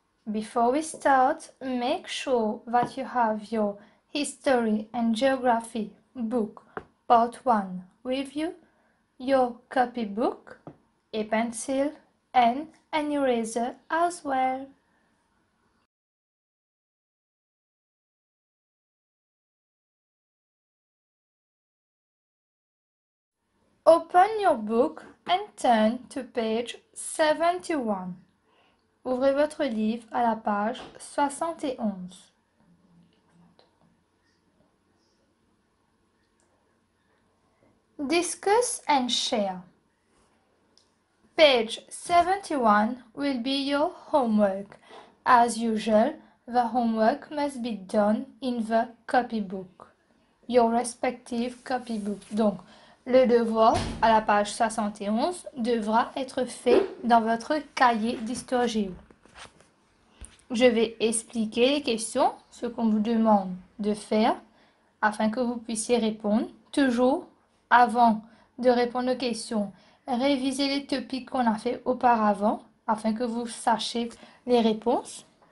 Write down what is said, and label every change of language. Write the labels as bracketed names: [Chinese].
[English] Before we start, make sure that you have your history and geography book part 1 with you, your copybook, a pencil, and an eraser as well. Open your book and turn to page 71. [French] Ouvrez votre livre à la page 71. [English] Discuss and share. Page 71 will be your homework. As usual, the homework must be done in the copybook, your respective copybook. [French] Donc, le devoir à la page 71 devra être fait dans votre cahier d'histoire-géo. Je vais expliquer les questions, ce qu'on vous demande de faire, afin que vous puissiez répondre. Toujours, avant de répondre aux questions, révisez les topics qu'on a fait auparavant, afin que vous sachiez les réponses.